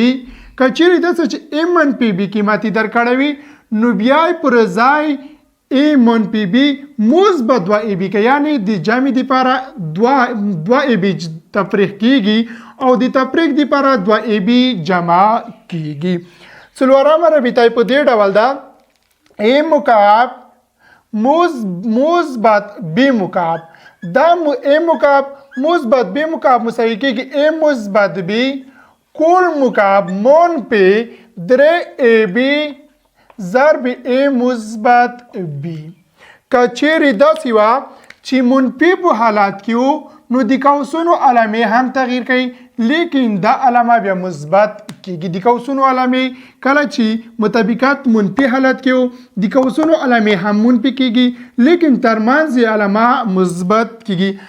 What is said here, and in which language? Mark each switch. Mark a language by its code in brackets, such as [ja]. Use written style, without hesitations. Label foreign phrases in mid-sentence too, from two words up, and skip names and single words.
[ps] که چیرې داسې چې A منفي B قیمتي درکړی وي نو بیا پر ځای A منفي B مثبت 2AB که یعنی د جمع دپاره 2AB تفریق کیږي او د تفریق دپاره 2AB جمع کیږي. څلورمه رابطه په دې ډول ده: A مکعب مثبت B مکعب. دا A مکعب مثبت B مکعب مساوي کیږي A مثبت B کل مکعب منفی 3AB ضرب A مثبت B. که چیرې داسې وه چې منفي په حالات کې و نو د قوسونو علامې هم تغییر کوي، لیکن دا علامه بیا مثبت کېږي. د قوسونو علامې کله چې مطابقت منفي حالت کې و د قوسونو علامې هم منفي کېږي، لیکن ترمنځ یې علامه مثبت کېږي.